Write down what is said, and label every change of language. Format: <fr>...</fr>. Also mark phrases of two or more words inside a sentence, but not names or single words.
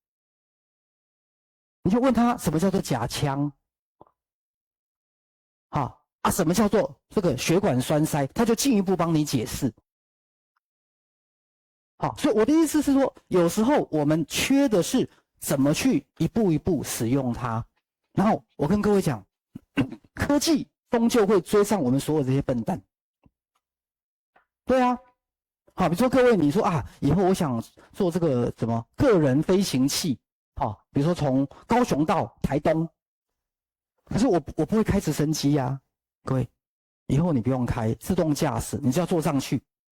<zh>你就問他什麼叫做假腔，什麼叫做這個血管栓塞，他就進一步幫你解釋。好，所以我的意思是說，有時候我們缺的是怎麼去一步一步使用它。然後我跟各位講，科技終究會追上我們所有這些笨蛋。對啊。好，比如說各位，你說以後我想做這個什麼個人飛行器，比如說從高雄到台東，可是我不會開直升機呀，各位，以後你不用開自動駕駛，你只要坐上去。</zh>